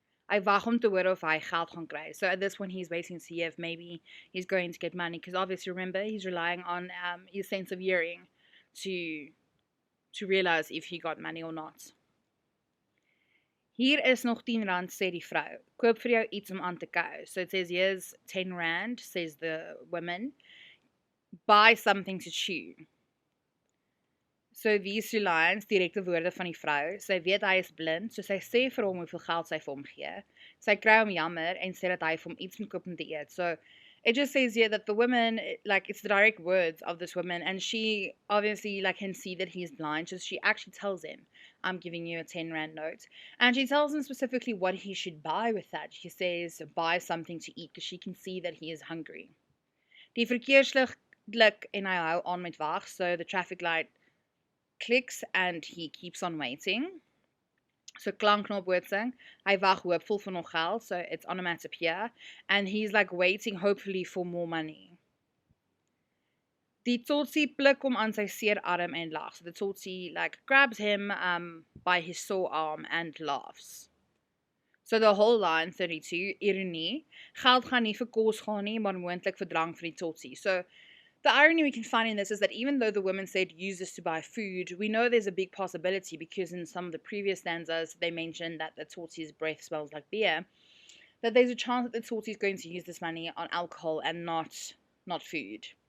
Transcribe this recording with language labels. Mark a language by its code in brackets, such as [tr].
[af] Hy wag om te hoor of hy geld gaan kry. [en] So at this point he's waiting to see if maybe he's going to get money, because obviously remember he's relying on his sense of hearing to realize if he got money or not. [af] Hier is nog 10 rand, sê die vrou. Koop vir jou iets om aan te kou. [en] So it says here's 10 rand, says the woman. Buy something to chew. So these 2 lines, [af] direkte woorde van die vrou. Sy weet hy is blind, so sy sê vir hom hoeveel geld sy vir hom gee. Sy kry hom jammer en sê dat hy vir hom iets moet koop om te eet. [en] So it just says here that the woman, like, it's the direct words of this woman, and she obviously like can see that he's blind, so she actually tells him, I'm giving you a 10 rand note. And she tells him specifically what he should buy with that. She says, buy something to eat, because she can see that he is hungry. [af] Die verkeerslig blik en hy hou aan met wag, [en] so the traffic light clicks and he keeps on waiting. So [af] klank na bootsing, hy wag hoopvol vir nog geld, [en] so it's onomatopoeia, and he's like waiting hopefully for more money. [af] Die totsie pluk hom aan sy seer arm en lag. [en] So the totsie like grabs him by his sore arm and laughs. So the whole line 32, [af] ironie, geld gaan nie vir kos gaan nie, maar moontlik vir drank vir die totsie. [en] So the irony we can find in this is that even though the woman said use this to buy food, we know there's a big possibility, because in some of the previous stanzas they mentioned that the totsie's breath smells like beer, that there's a chance that the totsie is going to use this money on alcohol and not food.